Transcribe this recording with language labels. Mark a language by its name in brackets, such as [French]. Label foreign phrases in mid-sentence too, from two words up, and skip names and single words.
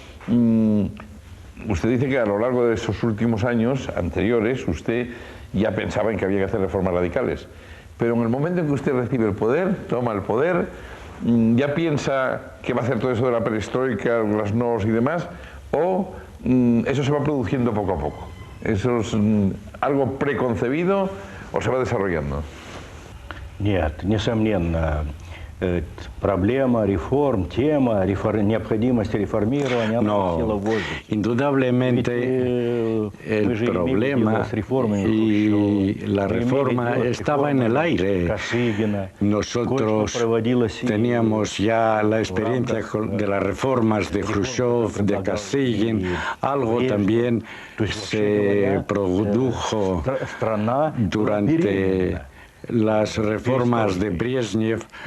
[Spanish] Usted dice que a lo largo de esos últimos años anteriores usted ya pensaba en que había que hacer reformas radicales, pero en el momento en que usted recibe el poder, toma el poder, ya piensa que va a hacer todo eso de la perestroika, las NOS y demás, o eso se va produciendo poco a poco. ¿Eso es algo preconcebido o se va desarrollando? [Russian] Нет, несомненно, проблема реформ, тема необходимости реформирования, она села в воздухе. [Spanish] Indudablemente el problema y la reforma estaba en el aire. Nosotros teníamos ya la experiencia de las reformas de Khrushchev, de Kosygin, algo también se produjo durante las reformas de Brezhnev,